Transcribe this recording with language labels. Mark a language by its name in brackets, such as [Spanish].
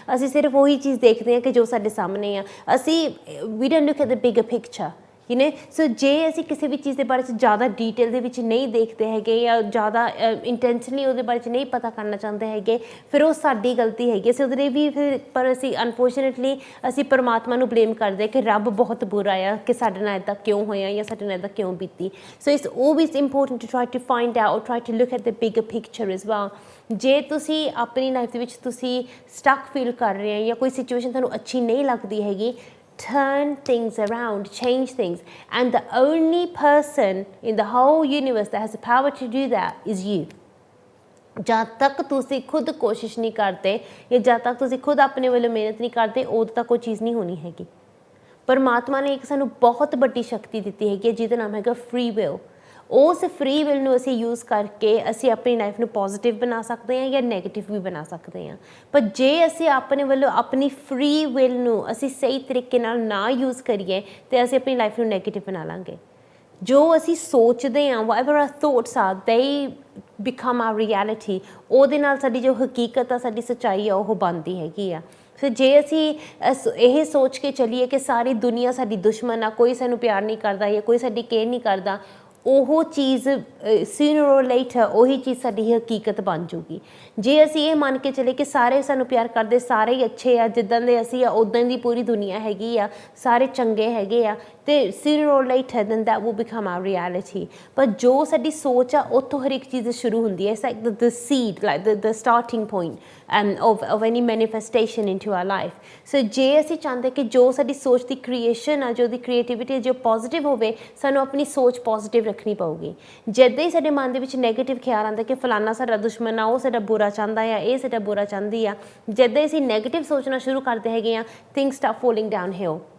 [Punjabi] ਅਸੀਂ ਸਿਰਫ ਉਹੀ ਚੀਜ਼ ਦੇਖਦੇ ਹਾਂ ਕਿ ਜੋ ਸਾਡੇ ਸਾਹਮਣੇ ਆ। ਅਸੀਂ ਵੀ [English] don't look at the bigger picture [Punjabi] ਸੋ ਜੇ ਅਸੀਂ ਕਿਸੇ ਵੀ ਚੀਜ਼ ਦੇ ਬਾਰੇ 'ਚ ਜ਼ਿਆਦਾ ਡੀਟੇਲ ਦੇ ਵਿੱਚ ਨਹੀਂ ਦੇਖਦੇ ਹੈਗੇ ਜਾਂ ਜ਼ਿਆਦਾ ਇੰਟੈਂਸ਼ਨਲੀ ਉਹਦੇ ਬਾਰੇ 'ਚ ਨਹੀਂ ਪਤਾ ਕਰਨਾ ਚਾਹੁੰਦੇ ਹੈਗੇ ਫਿਰ ਉਹ ਸਾਡੀ ਗਲਤੀ ਹੈਗੀ। ਅਸੀਂ ਉਹਦੇ ਵੀ ਫਿਰ ਪਰ ਅਸੀਂ ਅਨਫੋਰਚੂਨੇਟਲੀ ਅਸੀਂ ਪਰਮਾਤਮਾ ਨੂੰ ਬਲੇਮ ਕਰਦੇ ਕਿ ਰੱਬ ਬਹੁਤ ਬੁਰਾ ਆ ਕਿ ਸਾਡੇ ਨਾਲ ਇੱਦਾਂ ਕਿਉਂ ਹੋਇਆ ਜਾਂ ਸਾਡੇ ਨਾਲ ਇੱਦਾਂ ਕਿਉਂ ਬੀਤੀ। [English] So it's always important to try to find out or try to look at the bigger picture as well। [Punjabi] ਜੇ ਤੁਸੀਂ ਆਪਣੀ ਲਾਈਫ ਦੇ ਵਿੱਚ ਤੁਸੀਂ ਸਟਕ ਫੀਲ ਕਰ ਰਹੇ ਹੋ ਜਾਂ ਕੋਈ ਸਿਚੁਏਸ਼ਨ ਤੁਹਾਨੂੰ ਅੱਛੀ ਨਹੀਂ ਲੱਗਦੀ ਹੈਗੀ [English] turn things around, change things, and the only person in the whole universe that has the power to do that is you। [Punjabi] ਜਦ ਤੱਕ ਤੁਸੀਂ ਖੁਦ ਕੋਸ਼ਿਸ਼ ਨਹੀਂ ਕਰਦੇ ਜਾਂ ਜਦ ਤੱਕ ਤੁਸੀਂ ਖੁਦ ਆਪਣੇ ਵੱਲੋਂ ਮਿਹਨਤ ਨਹੀਂ ਕਰਦੇ ਉਦੋਂ ਤੱਕ ਉਹ ਚੀਜ਼ ਨਹੀਂ ਹੋਣੀ ਹੈਗੀ। ਪਰਮਾਤਮਾ ਨੇ ਇੱਕ ਸਾਨੂੰ ਬਹੁਤ ਵੱਡੀ ਸ਼ਕਤੀ ਦਿੱਤੀ ਹੈਗੀ ਜਿਹਦਾ ਨਾਮ ਹੈਗਾ ਫ੍ਰੀ ਵਿਲ। ਉਸ ਫ੍ਰੀ ਵਿਲ ਨੂੰ ਅਸੀਂ ਯੂਜ਼ ਕਰਕੇ ਅਸੀਂ ਆਪਣੀ ਲਾਈਫ ਨੂੰ ਪੋਜ਼ੀਟਿਵ ਬਣਾ ਸਕਦੇ ਹਾਂ ਜਾਂ ਨੈਗੇਟਿਵ ਵੀ ਬਣਾ ਸਕਦੇ ਹਾਂ। ਪਰ ਜੇ ਅਸੀਂ ਆਪਣੇ ਵੱਲੋਂ ਆਪਣੀ ਫ੍ਰੀ ਵਿਲ ਨੂੰ ਅਸੀਂ ਸਹੀ ਤਰੀਕੇ ਨਾਲ ਨਾ ਯੂਜ਼ ਕਰੀਏ ਤਾਂ ਅਸੀਂ ਆਪਣੀ ਲਾਈਫ ਨੂੰ ਨੈਗੇਟਿਵ ਬਣਾ ਲਾਂਗੇ। ਜੋ ਅਸੀਂ ਸੋਚਦੇ ਹਾਂ [English] whatever our thoughts are they become our reality। [Punjabi] ਉਹਦੇ ਨਾਲ ਸਾਡੀ ਜੋ ਹਕੀਕਤ ਆ ਸਾਡੀ ਸੱਚਾਈ ਆ ਉਹ ਬਣਦੀ ਹੈਗੀ ਆ। ਫਿਰ ਜੇ ਅਸੀਂ ਇਹ ਸੋਚ ਕੇ ਚੱਲੀਏ ਕਿ ਸਾਰੀ ਦੁਨੀਆ ਸਾਡੀ ਦੁਸ਼ਮਣ ਆ, ਕੋਈ ਸਾਨੂੰ ਪਿਆਰ ਨਹੀਂ ਕਰਦਾ ਜਾਂ ਕੋਈ ਸਾਡੀ ਕੇਅਰ ਨਹੀਂ ਕਰਦਾ, ਉਹ ਚੀਜ਼ [English] sooner or later [Punjabi] ਉਹੀ ਚੀਜ਼ ਸਾਡੀ ਹਕੀਕਤ ਬਣ ਜੂਗੀ। ਜੇ ਅਸੀਂ ਇਹ ਮੰਨ ਕੇ ਚੱਲੇ ਕਿ ਸਾਰੇ ਸਾਨੂੰ ਪਿਆਰ ਕਰਦੇ, ਸਾਰੇ ਹੀ ਅੱਛੇ ਆ, ਜਿੱਦਾਂ ਦੇ ਅਸੀਂ ਆ ਉੱਦਾਂ ਦੀ ਪੂਰੀ ਦੁਨੀਆ ਹੈਗੀ ਆ, ਸਾਰੇ ਚੰਗੇ ਹੈਗੇ ਆ, ਤੇ [English] sooner or later then that will become our reality। [Punjabi] ਪਰ ਜੋ ਸਾਡੀ ਸੋਚ ਆ ਉੱਥੋਂ ਹਰ ਇੱਕ ਚੀਜ਼ ਸ਼ੁਰੂ ਹੁੰਦੀ ਹੈ। [English] It's like the seed, like the starting point of any manifestation into our life। [Punjabi] So ਜੇ ਅਸੀਂ ਚਾਹੁੰਦੇ ਕਿ ਜੋ ਸਾਡੀ ਸੋਚ ਦੀ ਕ੍ਰੀਏਸ਼ਨ ਆ, ਜੋ ਉਹਦੀ ਕ੍ਰੀਏਟੀਵਿਟੀ ਜੋ ਪੋਜ਼ੀਟਿਵ ਹੋਵੇ, ਸਾਨੂੰ ਆਪਣੀ ਸੋਚ ਪੋਜ਼ੀਟਿਵ ਰੱਖਣੀ ਪਊਗੀ। ਜਦੋਂ ਹੀ ਸਾਡੇ ਮਨ ਦੇ ਵਿੱਚ ਨੈਗੇਟਿਵ ਖਿਆਲ ਆਉਂਦਾ ਕਿ ਫਲਾਨਾ ਸਾਡਾ ਦੁਸ਼ਮਣ ਆ, ਉਹ ਸਾਡਾ ਬੁਰਾ ਚਾਹੁੰਦਾ ਆ, ਇਹ ਸਾਡਾ ਬੁਰਾ ਚਾਹੁੰਦੀ ਆ, ਜਦੋਂ ਅਸੀਂ ਨੈਗੇਟਿਵ ਸੋਚਣਾ ਸ਼ੁਰੂ ਕਰਦੇ ਹੈਗੇ ਆ [English] things start falling downhill।